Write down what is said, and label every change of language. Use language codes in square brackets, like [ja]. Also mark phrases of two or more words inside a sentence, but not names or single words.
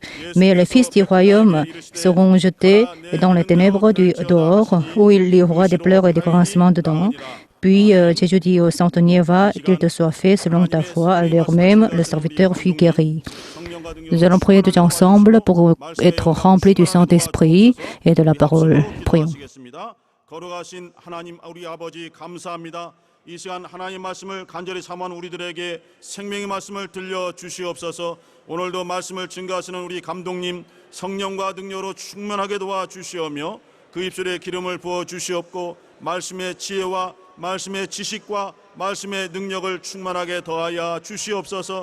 [fr] Mais les fils du royaume seront jetés dans les ténèbres du dehors, où il y aura des pleurs et des grincements dedans. » Puis Jésus dit au centenier, « Va, qu'il te soit fait selon ta foi. » À l'heure même, le serviteur fut guéri. Nous allons prier tous ensemble pour être remplis du Saint-Esprit et de la parole. Prions. [ko] 거룩하신 하나님 우리 아버지 감사합니다. 이 시간 하나님 말씀을 간절히 사모하는 우리들에게 생명의 말씀을 들려 주시옵소서. 오늘도 말씀을 증거하시는 우리 감독님 성령과 능력으로 충만하게 도와 주시오며 그 입술에 기름을 부어 주시옵고 말씀의 지혜와 말씀의 지식과 말씀의 능력을 충만하게 더하여 주시옵소서.